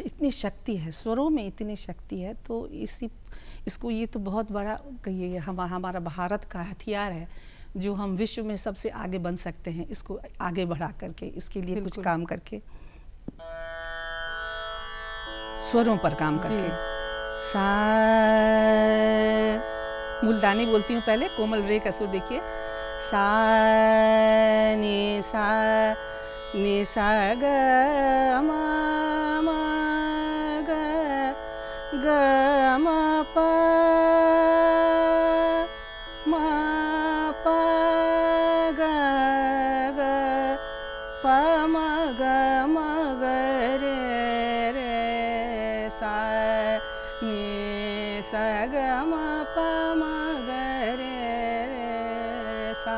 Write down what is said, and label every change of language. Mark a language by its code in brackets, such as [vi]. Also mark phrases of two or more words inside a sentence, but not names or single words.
[hi] इतनी शक्ति है, स्वरों में इतनी शक्ति है। तो इसको ये तो बहुत बड़ा कहिए हमारा भारत का हथियार है जो हम विश्व में सबसे आगे बन सकते हैं, इसको आगे बढ़ा करके, इसके लिए कुछ काम करके, स्वरों पर काम करके। सा मुल्तानी बोलती हूँ पहले, कोमल रे का सुर देखिए, सा नि सा ग म ग म प म प ग ग प म ग म ग रे सा नि सा ग म प म ग रे सा।